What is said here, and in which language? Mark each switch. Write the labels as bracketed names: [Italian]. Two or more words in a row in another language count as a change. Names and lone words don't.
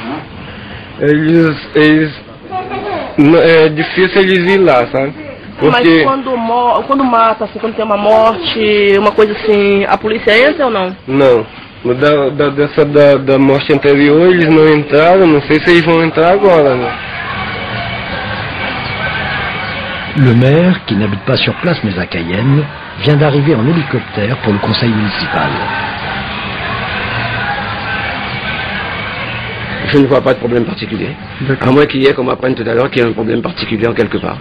[Portuguese] É difícil eles ir lá, sabe? Porque... Mas quando mata, assim, quando tem uma morte, uma coisa assim, a polícia entra ou não? Não. Da morte anterior eles não entraram, não sei se eles vão entrar agora, né? [French] Le maire, qui n'habite pas sur place mais à Cayenne, vient d'arriver en hélicoptère pour le conseil municipal. Je ne vois pas de problème particulier. À moins qu'il y ait, comme on apprenne tout à l'heure, qu'il y ait un problème particulier en quelque part.